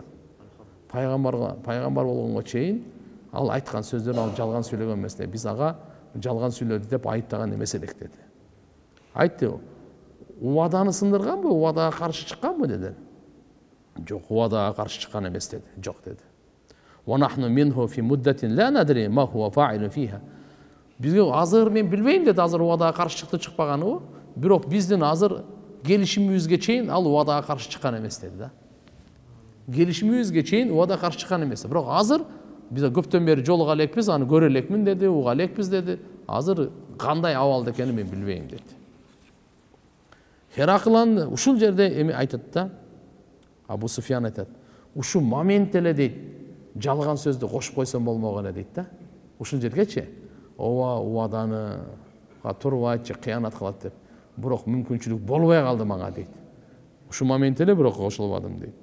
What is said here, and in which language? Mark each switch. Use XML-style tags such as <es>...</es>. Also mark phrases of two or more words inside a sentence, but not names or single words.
<ky>Пайгамбар болгонго чейин ал айткан сөздөр ал жалган сүйлөгөн эмес деди. Биз ага жалган сүйлөдү деп айыптаган эмес элек деди. Айтты: убаданы сындырганбы, убадага каршы чыкканбы dedi. Жок, убадага каршы чыккан эмес dedi. Жок dedi.</ky> <ar>وَنَحْنُ مِنْهُ فِي مُدَّةٍ لَا نَدْرِي مَا هُوَ فَاعِلٌ فِيهَا.</ar> <ky>Бизге азыр мен билбейм dedi, азыр убадага каршы чыкты чыкпаганыбы. Бирок биздин азыр келишимибизге чейин ал убадага каршы чыккан эмес dedi да. Келишимибизге чейин убадага каршы чыккан эмес. Бирок азыр биз көптөн бери жолуга элекпиз, аны көрө элекмин dedi, уга элекпиз dedi. Азыр кандай абалда экенин мен билбейм dedi. Heraklан ушул жерде эми айтат да. Абу Суфьян айтат. Ушу момент эле дейт. Жалган сөздү кошуп койсом болмогон эле дейт да. Ушул жергечи ооба убаданы турбайт же кыянат кылат деп. Бирок мүмкүнчүлүк болбой калды мага дейт. Ушу момент эле бирок кошулбадым дейт.</ky>